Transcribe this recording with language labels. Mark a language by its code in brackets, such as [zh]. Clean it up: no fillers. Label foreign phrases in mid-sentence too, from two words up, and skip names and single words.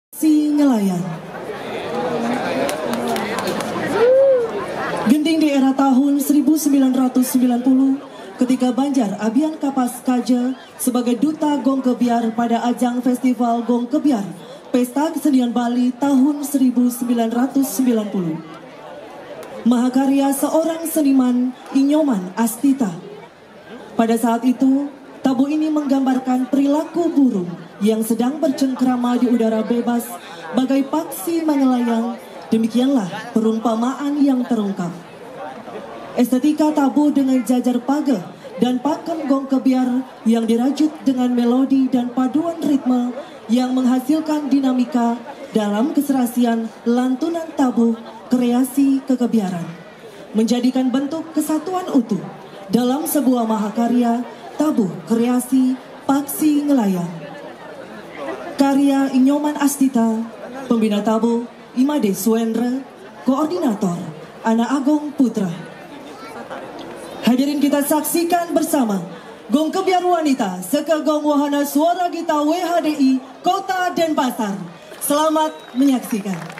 [id] Si Nelayan. Genting di era tahun 1990 ketika Banjar Abian Kapas Kaja sebagai duta Gong Kebiar pada ajang Festival Gong Kebiar Pesta Kesenian Bali tahun 1990. Mahakarya seorang seniman Inyoman Astita. Pada saat itu, tabu ini menggambarkan perilaku burung yang sedang bercengkrama di udara bebas bagai paksi mengelayang. Demikianlah perumpamaan yang terungkap. Estetika tabu dengan jajar page dan pakem gong kebiar yang dirajut dengan melodi dan paduan ritme yang menghasilkan dinamika dalam keserasian lantunan tabu kreasi kekebiaran, menjadikan bentuk kesatuan utuh dalam sebuah mahakarya tabu kreasi paksi ngelayang. Karya Inyoman Astita, pembina tabu Imade Suendra, koordinator Ana Agung Putra. Hadirin kita saksikan bersama Gong Kebiar Wanita Seka Gong Wahana Suara Gita WHDI Kota Denpasar. Selamat menyaksikan.